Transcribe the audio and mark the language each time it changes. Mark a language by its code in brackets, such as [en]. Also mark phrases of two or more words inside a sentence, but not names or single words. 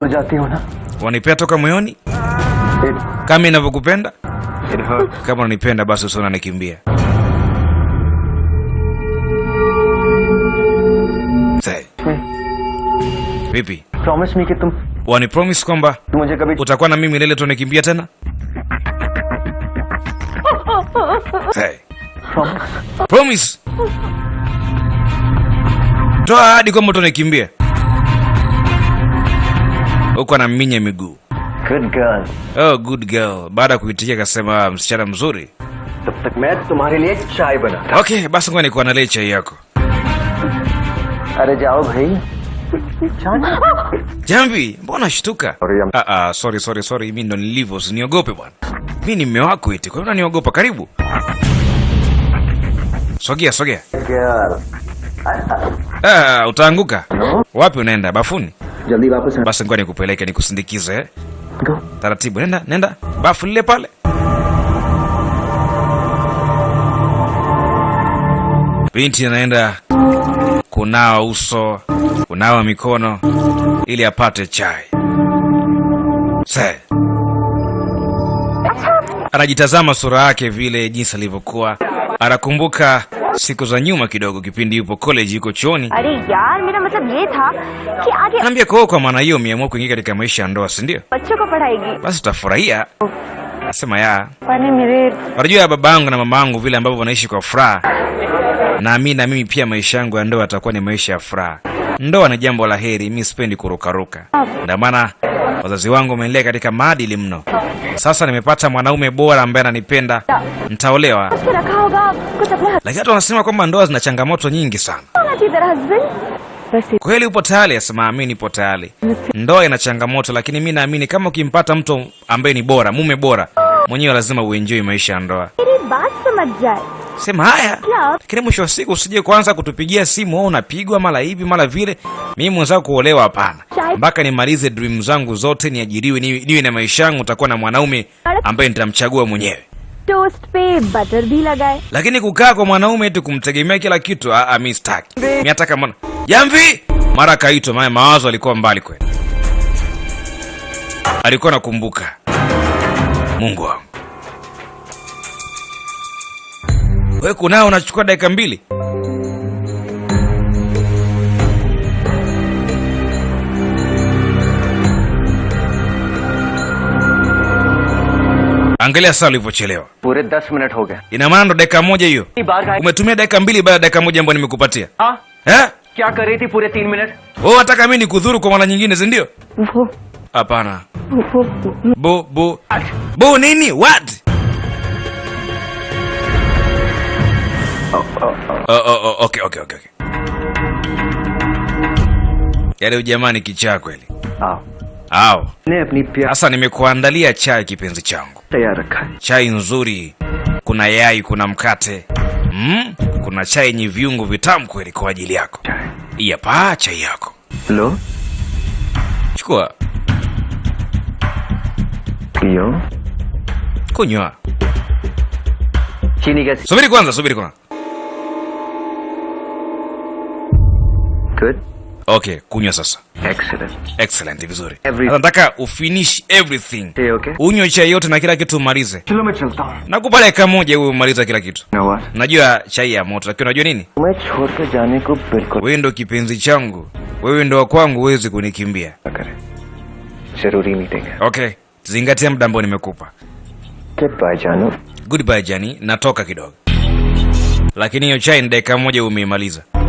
[hi] जाती हो ना, [sw] wanipea toka moyoni kama ninavyokupenda. Kama unanipenda basi usiona nikimbia. [en] Say. [sw] Vipi? [en] Promise me [hi] कि तुम [sw] wani promise kwamba [hi] मुझे कभी [sw] utakuwa na mimi milele tunikimbia tena? [en] Say. Promise. [sw] Toa ahadi kwamba utanikimbia. Uko na minya miguu. [en] Good girl. Oh, good girl. [sw] Baada kuitikia akasema msichana mzuri. [hi] तब तक मैं तुम्हारे लिए चाय बना. [sw] Okay, basi ngoja nikuandalie chai yako. [hi] अरे जाओ भाई. [sw] Jambi, mbona shtuka? Sorry, mimi ndo nilivyo, usiniogope bwana. Mimi ni mume wako eti, kwa hiyo unaniogopa. Karibu. Sogea. Utaanguka. Wapi unaenda? Bafuni? [hi] जल्दी वापस. [sw] Basi ngoja nikupeleke nikusindikize eh. [en] Go. [sw] Taratibu, nenda. Bafu lile pale. Binti anaenda kunawa uso, kunawa mikono ili apate chai. Sasa anajitazama sura yake vile jinsi alivyokuwa. Anakumbuka siku za nyuma kidogo, kipindi yupo college, yuko chuoni. [hi] अरे यार मेरा मतलब ये था कि आगे [sw] Anambia kwa maana hiyo umeamua kuingia katika maisha ya ndoa, si ndio? [hi] बच्चों को पढ़ाएगी. [sw] Basi utafurahia. Nasema ya. [hi] पानी मेरे [sw] Unajua babangu na mamangu vile ambavyo wanaishi kwa furaha. Na mimi pia maisha yangu ya ndoa yatakuwa ni maisha ya furaha. Ndoa ni jambo la heri, mimi sipendi kurukaruka. Ndio maana wazazi wangu wamenilea katika maadili mno. Sasa nimepata mwanaume bora ambaye ananipenda, nitaolewa. [hi] उसके रखा होगा कुछ अपने [sw] Lakini watu wanasema kwamba ndoa zina changamoto nyingi sana. [hi] होना चाहिए तेरा हस्बैंड. बस [sw] Kweli upo tayari? Asema mimi nipo tayari. Ndoa ina changamoto, lakini mimi naamini kama ukimpata mtu ambaye ni bora, mume bora, mwenyewe lazima uenjoy maisha ya ndoa. [hi] मेरी बात समझ जाए. [sw] Sema haya. [hi] क्या [sw] Lakini mwisho wa siku usije kwanza kutupigia simu au unapigwa mara hivi mara vile. Mimi mwenzako kuolewa hapana. Mpaka nimalize dream zangu zote, niajiriwe, niwe na maisha yangu, utakuwa na mwanaume ambaye nitamchagua mwenyewe. [hi] टोस्ट पे बटर भी लगाए. [sw] Lakini kukaa kwa mwanaume eti kumtegemea kila kitu, mimi sitaki. Mimi nataka mwana. Jamvi! Mara kaitwa, maana mawazo alikuwa mbali kweli. Alikuwa nakumbuka. Mungu wangu. Wewe kunao unachukua dakika 2. Angalia saa ulivyochelewa. [hi] पूरे 10 मिनट हो गए. [sw] Ina maana ndo dakika 1 hiyo. Umetumia dakika 2 baada ya dakika 1 ambayo nimekupatia. [hi] हाँ Eh? क्या कर रही थी पूरे 3 मिनट? [sw] Wewe unataka mimi nikudhuru kwa mara nyingine, si ndio? [hi] वो [sw] Hapana. [hi] वो [sw] Bo nini? What? Okay. Yaani ujamani kichaa kweli. [hi] आओ. ने अपनी प्यार [sw] Sasa nimekuandalia chai kipenzi changu. [hi] तैयार रखा है. [sw] Chai nzuri. Kuna yai, kuna mkate. Kuna chai yenye viungo vitamu kweli kwa ajili yako. Hii hapa chai yako. [hi] लो [sw] Chukua. [hi] पियो. [sw] Kunywa. [hi] चीनी कैसी? [sw] Subiri kwanza. [en] Good. [sw] Okay, kunywa sasa. Excellent, vizuri. Nataka [en] ufinish everything. Okay. [sw] Unywe chai yote na kila kitu umalize. [hi] चलो मैं चलता हूँ. [sw] Nakupa dakika 1 wewe umaliza kila kitu. [en] You know what? [sw] Najua chai ya moto, lakini unajua nini? [hi] मैं छोड़कर जाने को बिल्कुल [sw] Wewe ndo kipenzi changu. Wewe ndo wa kwangu, huwezi kunikimbia. [hi] न करे. जरूरी मीटिंग है. [sw] Okay, zingatia muda ambao nimekupa. [en] Goodbye जानू. [sw] Goodbye Jani, natoka kidogo. Lakini hiyo chai ni dakika 1 umeimaliza.